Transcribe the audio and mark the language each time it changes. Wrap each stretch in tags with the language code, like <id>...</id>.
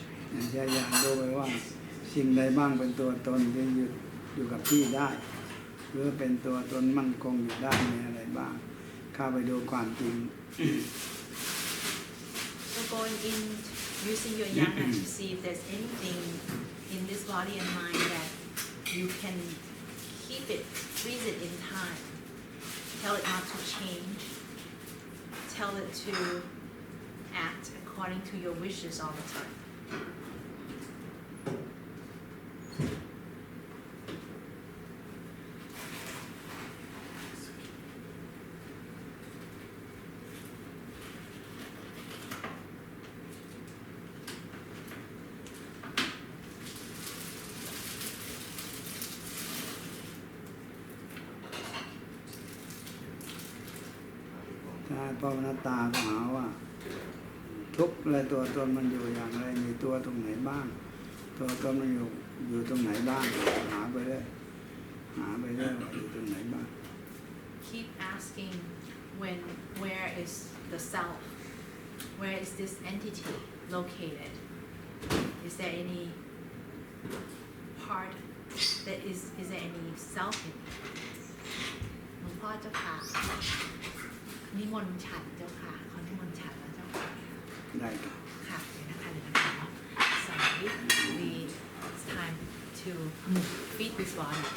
<th>อย่างดูไปว่าสิ่งใดบ้างเป็นตัวตนที่อยู่กับที่ได้หรือเป็นตัวตนมั่นคงอยู่ได้มีอะไรบ้างเข้าไปดูความจริง</th> <en>going in, using your yana to see if there's anything in this body and mind that you can keep it, freeze it in time. Tell it not to change. Tell it to act according to your wishes all the time.</en> <th>ถ้าภาวนาตาก็หาว่า ทุกข์และตัวตนมันอยู่อย่างไรมีตัวตรงไหนบ้าง ตัวตนมันอยู่ตรงไหนบ้างหาไปเรื่อยว่าอยู่ตรงไหนบ้าง</th> <en>Keep asking where is the self? Where is this entity located? Is there any part that is there any self in it?</en> <th>หลวงพ่อเจ้าค่ะนิมนต์ฉันเจ้าค่ะขอนิมนต์ฉันแล้วเจ้าค่ะ ได้ครับ ค่ะเดี๋ยวนะคะ</th> <en>So it's time to feed this body.</en>